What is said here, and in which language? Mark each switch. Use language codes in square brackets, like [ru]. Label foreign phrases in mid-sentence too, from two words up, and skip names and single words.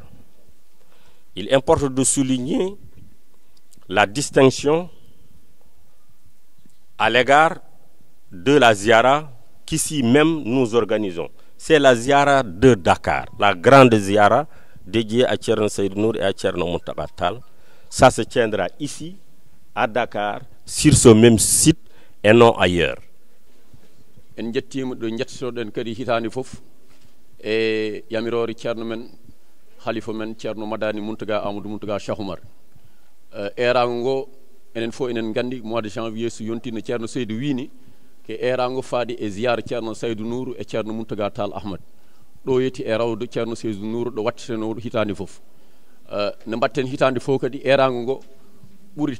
[fr] Il importe de souligner la distinction à l'égard de la ziara qu'ici même nous organisons. C'est la ziara de Dakar, la grande ziara dédiée à Thierno Seydou Nour et à Thierno Mountaga Tall. Ça se tiendra ici, à Dakar, sur ce même site et non ailleurs. [ff] En jettima ɗo jettoɗen kadi hitande fof e yamirore ceerno men khalifa men ceerno Madani Mountaga Amadou Mountaga Cheikh Oumar erago ngo enen fof enen gandi [fr] mois de janvier [ff] so yontino ceerno Seydou wini ke erago faadi e ziyara ceerno Seydou Nour e ceerno Mountaga Tall Ahmad ɗo yeti e rawdo ceerno Seydou Nour ɗo wattiteno hitande fof ne mbatten hitande fof kadi erago ngo ɓuri